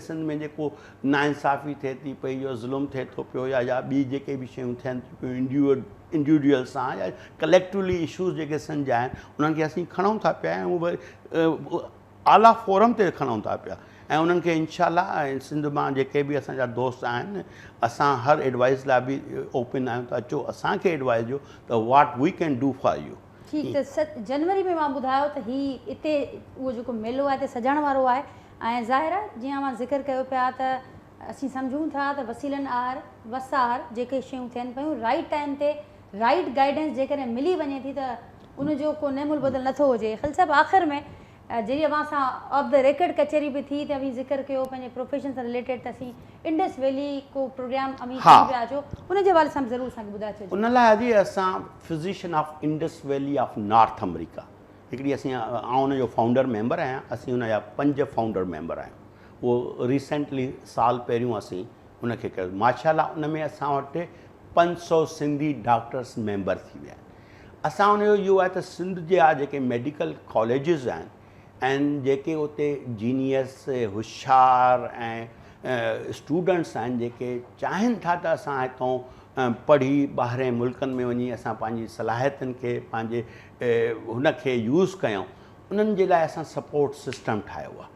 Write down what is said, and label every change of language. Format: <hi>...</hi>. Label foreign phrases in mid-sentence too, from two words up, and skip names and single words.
<sd>सिंध में जेको नाइंसाफ़ी थिए थी पई या ज़ुल्म थिए थो पियो या ॿी जेके बि शयूं थियनि थियूं पियूं इंडिविजुअल सां या कलेक्टिवली इशूज़ जेके सिंध जा आहिनि उन्हनि खे असीं खणूं था पिया ऐं उहे आला फोरम ते खणूं था पिया ऐं उन्हनि खे इंशाल्लाह सिंध मां जेके बि असांजा दोस्त आहिनि असां हर एडवाइस लाइ बि ओपन आहियूं त अचो असांखे एडवाइस ॾियो त</sd> <en>what we can do for you.</en> <sd>ठीकु त जनवरी में मां ॿुधायो त हीउ हिते उहो जेको मेलो आहे हिते सजण वारो आहे ऐं ज़ाहिर आहे जीअं मां ज़िक्र कयो पिया त असीं सम्झूं था त वसीलनि आर वसार जेके शयूं थियनि पियूं</sd> <en>right time</en> <sd>ते</sd> <en>right guidance</en> <sd>जेकॾहिं मिली वञे थी त उनजो को नेमुल बदल नथो हुजे। ख़ाली साहिबु आख़िर में जॾहिं अवां सां</sd> <en>off the record</en> <sd>कचहरी बि थी त अभी ज़िक्र कयो पंहिंजे प्रोफेशन सां रिलेटेड त असीं इंडस वैली को प्रोग्राम अमी पिया अचो उन जे हवाले सां ज़रूरु असांखे ॿुधाए छॾिजो। उन लाइ अॼु असां फिज़िशियन ऑफ इंडस वैली ऑफ नॉर्थ अमेरिका हिकिड़ी असीं आउं उनजो</sd> <en>founder member</en> <sd>आहियां असीं उनजा 5</sd> <en>founder member</en> <sd>आहियूं उहो रिसेंटली साल पहिरियों असीं उनखे कयो माशाल्लाह उन में असां वटि 500 सिंधी</sd> <en>doctors member</en> <sd>थी विया आहिनि। असां उनजो इहो आहे त सिंध जा जेके</sd> <en>medical colleges</en> <sd>आहिनि ऐं जेके उते जीनियस होशियार ऐं स्टूडेंट्स आहिनि जेके चाहिनि था त असां हितां पढ़ी ॿाहिरि मुल्कनि में वञी असां पंहिंजी सलाहियतुनि खे पंहिंजे हुनखे यूज़ कयूं उन्हनि जे लाइ असां</sd> <en>support system</en> <sd>ठाहियो आहे।</sd>